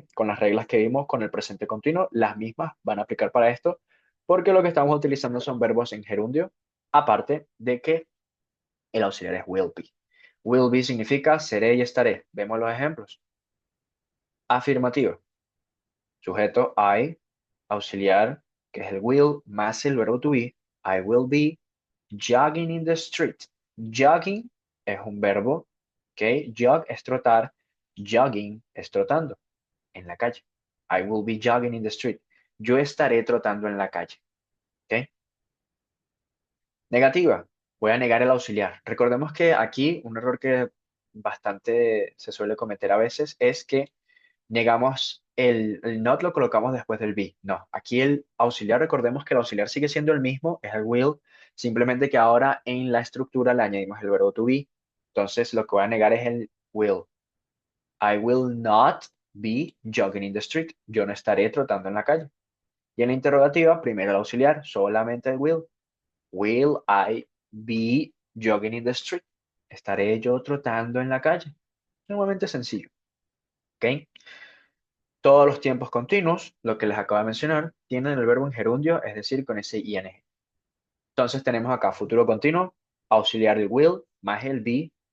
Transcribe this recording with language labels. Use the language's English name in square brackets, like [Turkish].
[Spanish] Con las reglas que vimos con el presente continuo, las mismas van a aplicar para esto, porque lo que estamos utilizando son verbos en gerundio, aparte de que el auxiliar es will be. Will be significa seré y estaré. Vemos los ejemplos. Afirmativo. Sujeto I, auxiliar, que es el will, más el verbo to be. [English] I will be jogging in the street. Jogging [Spanish] es un verbo, ¿ok? Jog es trotar, jogging es trotando en la calle. [English] I will be jogging in the street. [Spanish] Yo estaré trotando en la calle, ¿ok? Negativa. Voy a negar el auxiliar. Recordemos que aquí un error que bastante se suele cometer a veces es que negamos el not lo colocamos después del be. No, aquí el auxiliar, recordemos que el auxiliar sigue siendo el mismo, es el will, simplemente que ahora en la estructura le añadimos el verbo to be. Entonces lo que voy a negar es el will. [English] I will not be jogging in the street. [Spanish] Yo no estaré trotando en la calle. Y en la interrogativa, primero el auxiliar, solamente el will. [English] Will I be jogging in the street? [Spanish] ¿Estaré yo trotando en la calle? Sumamente sencillo. ¿Ok? Todos los tiempos continuos, lo que les acabo de mencionar, tienen el verbo en gerundio, es decir, con ese ing. Entonces tenemos acá futuro continuo, auxiliar el will más el be.